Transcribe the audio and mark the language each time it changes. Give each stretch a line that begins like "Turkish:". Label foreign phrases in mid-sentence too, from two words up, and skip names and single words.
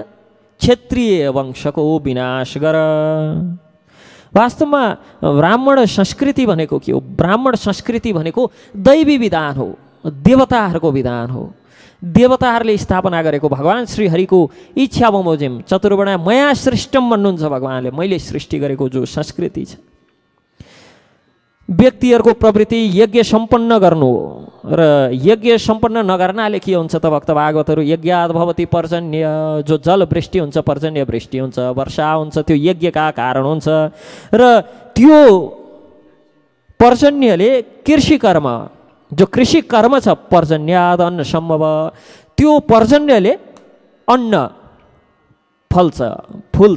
Nepali: क्षेत्रीय वंशको विनाश गर। वास्तवमा ब्राह्मण संस्कृति भनेको के हो? ब्राह्मण संस्कृति भनेको दैवी विधान हो, देवताहरूको विधान हो। देवताहरूले स्थापना गरेको भगवान् श्रीहरिको इच्छा बमोजिम
Sanskrit: चतुर्वर्ण्य मया सृष्टम
Nepali: भन्नुहुन्छ भगवान्ले, मैले सृष्टि गरेको जो संस्कृति छ। व्यक्तिहरूको प्रवृत्ति यज्ञ सम्पन्न गर्नु हो र यज्ञ सम्पन्न नगर्नाले के हुन्छ त भक्त भागवतहरू?
Sanskrit: यज्ञात् भवति पर्जन्य,
Nepali: जो जल वृष्टि हुन्छ, पर्जन्य वृष्टि हुन्छ, वर्षा हुन्छ, त्यो यज्ञका कारण हुन्छ र त्यो पर्जन्यले कृषि कर्म, जो कृषि कर्म छ,
Sanskrit: पर्जन्याद अन्न सम्भव,
Nepali: त्यो पर्जन्यले अन्न फल्छ, फुल्छ।